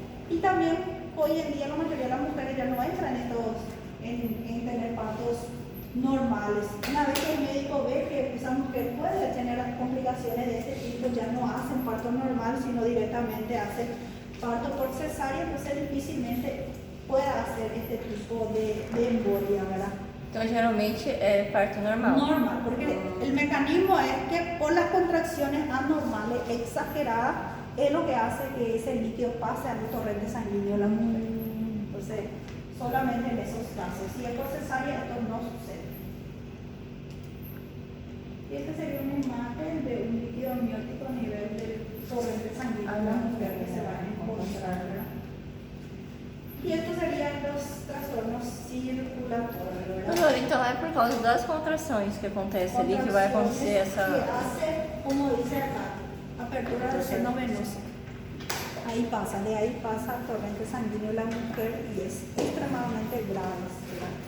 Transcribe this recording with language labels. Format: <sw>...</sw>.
<es>Y también, hoy en día, la mayoría de las mujeres ya no entran en tener partos normales. Una vez que el médico ve que esa mujer puede tener complicaciones de este tipo, ya no hacen parto normal, sino directamente hacen parto por cesárea, entonces difícilmente pueda hacer este tipo de embolia, ¿verdad?</es> <pt>Então, geralmente é parto normal.</pt> <es>Normal, porque el mecanismo es que por las contracciones anormales exageradas es lo que hace que ese líquido pase al torrente sanguíneo de la mujer. Entonces, solamente en esos casos. Si es por cesárea, esto no sucede. Y esta sería una imagen de un líquido amniótico a nivel del torrente sanguíneo de la mujer que se va a encontrar, ¿verdad? Y estos serían los trastornos circulatorios, ¿verdad?</es> <pt>Doutor, então é por causa das contrações que acontece ali que vai acontecer</pt> <es>Que</es> <pt>essa.</pt> <es>hace, como dice acá, apertura del seno venoso. Ahí pasa, de ahí pasa el torrente sanguíneo de la mujer y es extremadamente grave, ¿verdad?</es>